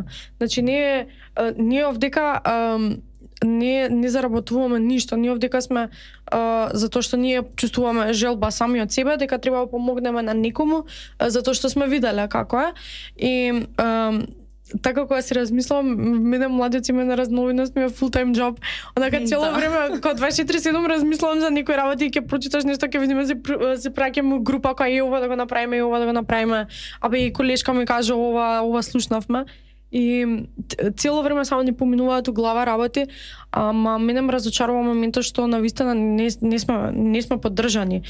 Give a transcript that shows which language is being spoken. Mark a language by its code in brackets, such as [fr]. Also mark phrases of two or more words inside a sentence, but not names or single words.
[mk] Значи ние овдека не заработуваме ништо. Ние овдека сме затоа што ние чувствуваме желба сами од себе дека треба да помогнеме на некому затоа што сме виделе како е. И така кога си размислувам, мене младиот семејна разновидност ми е [en] full time job. [mk] Онака цело време кога 24/7 размислувам за некои работи и ќе прочиташ нешто, ќе видиме се праќаме група која е ова да го направиме, и ова да го направиме. Абе и колешка ми кажа ова слушнавме. И цело време само ни поминуваат у глава работи, ама мене ме разочарува моментот што навистина не сме поддржани.